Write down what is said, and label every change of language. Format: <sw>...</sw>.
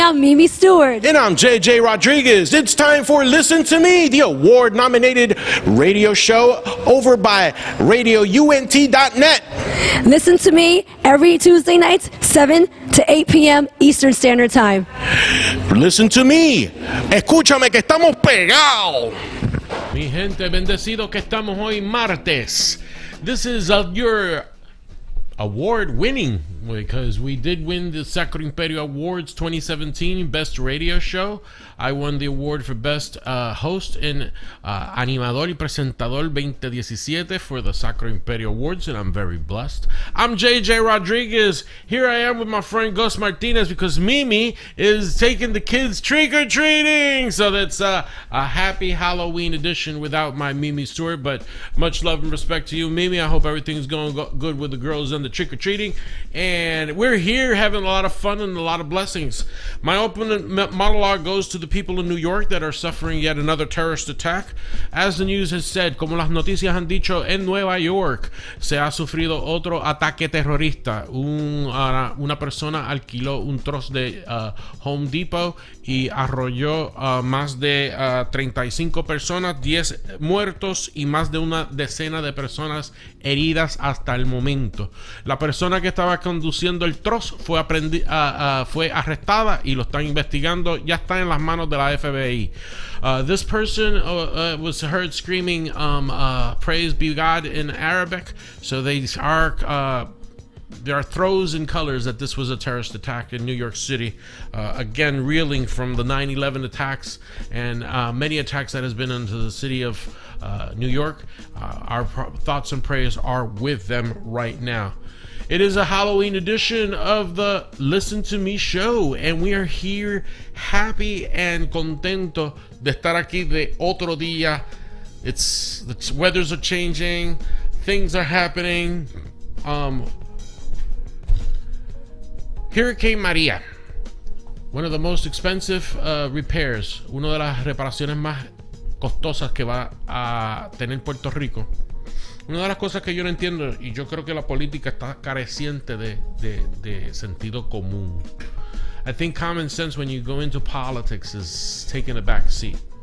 <en>I'm Mimi Stewart. And I'm JJ Rodriguez. It's time for Listen to Me, the award-nominated radio show over by RadioUNT.net. Listen to me every Tuesday nights, 7 to 8 p.m. Eastern Standard Time. Listen to me.</en> <es>Escúchame que estamos pegados. Mi gente, bendecido que estamos hoy martes.</es> <en>This is your award-winning, because we did win the Sacro Imperio Awards 2017 Best Radio Show. I won the award for Best Host and</en> <es>Animador y Presentador</es> <en>2017 for the Sacro Imperio Awards, and I'm very blessed. I'm JJ Rodriguez. Here I am with my friend Guz Martinez because Mimi is taking the kids trick-or-treating. So that's a happy Halloween edition without my Mimi Stewart, but much love and respect to you, Mimi. I hope everything's going good with the girls and the trick-or-treating. And we're here having a lot of fun and a lot of blessings. My opening monologue goes to the people in New York that are suffering yet another terrorist attack. As the news has said,</en> <es>como las noticias han dicho, en Nueva York se ha sufrido otro ataque terrorista. Una persona alquiló un trozo de Home Depot y arrolló más de 35 personas, 10 muertos y más de una decena de personas heridas hasta el momento. La persona que estaba conduciendo el trozo fue arrestada y lo están investigando. Ya está en las manos de la FBI.</es> <en>This person was heard screaming praise be God in Arabic. So there are throws and colors that this was a terrorist attack in New York City. Again, reeling from the 9/11 attacks and many attacks that has been into the city of New York. Our thoughts and prayers are with them right now. It is a Halloween edition of the Listen to Me show, and we are here happy and</en> <es>contento de estar aquí de otro día.</es> <en>The weathers are changing, things are happening.</en> <es>Hurricane Maria,</es> <en>one of the most expensive repairs,</en> <es>una de las reparaciones más costosas que va a tener Puerto Rico. Una de las cosas que yo no entiendo, y yo creo que la política está careciente de sentido común.</es> <en>I think common sense when you go into politics is taking a back seat.</en>